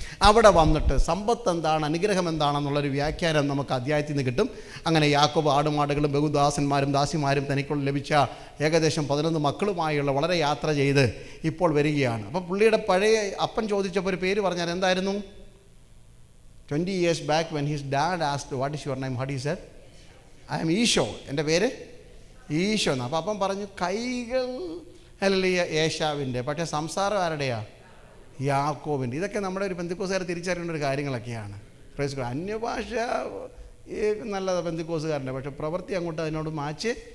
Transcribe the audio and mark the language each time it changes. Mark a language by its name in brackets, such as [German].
[Malayalam] അവിടെ വന്നിട്ട് സമ്പത്ത് എന്താണ്, അനുഗ്രഹം എന്താണെന്നുള്ളൊരു വ്യാഖ്യാനം നമുക്ക് അധ്യായത്തിൽ നിന്ന് കിട്ടും. അങ്ങനെ യാക്കോബ് ആടുമാടുകളും ബഹുദാസന്മാരും ദാസിമാരും തനിക്കുള്ള ലഭിച്ച ഏകദേശം 11 മക്കളുമായുള്ള വളരെ യാത്ര ചെയ്ത് ഇപ്പോൾ വരികയാണ്. അപ്പോൾ പുള്ളിയുടെ പഴയ അപ്പൻ ചോദിച്ചപ്പോൾ ഒരു പേര് പറഞ്ഞാൽ എന്തായിരുന്നു? [English] 20 years back when his dad asked, what is your name? What he said? I am [Malayalam] Isho, എൻ്റെ പേര് ഈശോ എന്നാണ്. അപ്പോൾ അപ്പം പറഞ്ഞു കൈകൾ അല്ലെങ്കിൽ ഏശാവിൻ്റെ, പക്ഷേ സംസാരം ആരുടെയാ? യാക്കോബിൻ്റെ. ഇതൊക്കെ നമ്മുടെ ഒരു പെന്തിക്കോസുകാർ തിരിച്ചറിയേണ്ട ഒരു കാര്യങ്ങളൊക്കെയാണ്. [English] Praise God. [Malayalam] അന്യഭാഷ നല്ലതാണ് പെന്തിക്കോസുകാരൻ്റെ, പക്ഷേ പ്രവൃത്തി അങ്ങോട്ട് അതിനോട് മാച്ച്.